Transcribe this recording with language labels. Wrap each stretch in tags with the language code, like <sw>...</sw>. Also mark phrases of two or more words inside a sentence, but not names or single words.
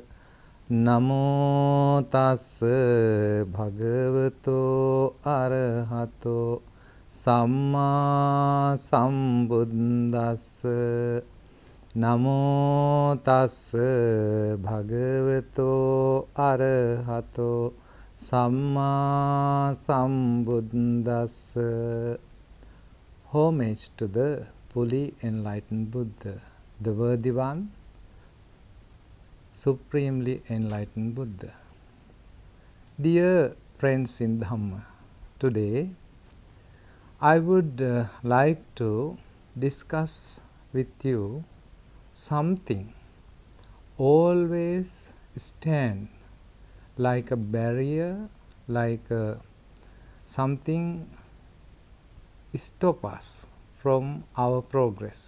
<pi>Namo tassa bhagavato arahato samma sambuddhassa. Namo tassa bhagavato arahato Samma Sambuddhassa.</pi> <en>Homage to the fully enlightened Buddha, the worthy one, supremely enlightened Buddha. Dear friends in Dhamma, today I would like to discuss with you something always stand like a barrier, like something stop us from our progress.</en>